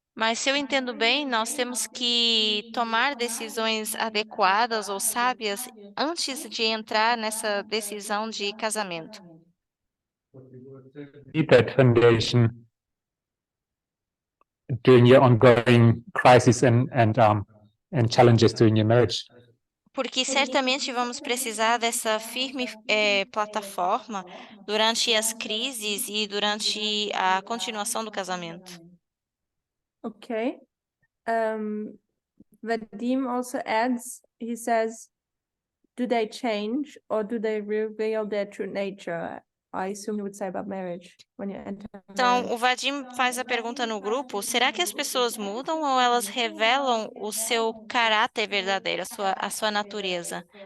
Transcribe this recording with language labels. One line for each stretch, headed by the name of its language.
Portuguese: Mas se eu entendo bem, nós temos que tomar decisões adequadas ou sábias antes de entrar nessa decisão de casamento.
English: Need that foundation during your ongoing crisis and challenges during your marriage.
Portuguese: Porque certamente vamos precisar dessa firme plataforma durante as crises e durante a continuação do casamento.
English: Okay. Vadim also adds, he says, do they change or do they reveal their true nature? I assume he would say about marriage, when you enter
Portuguese: Então,
English: marriage.
Portuguese: o Vadim faz a pergunta no grupo: será que as pessoas mudam ou elas revelam o seu caráter verdadeiro, a sua natureza?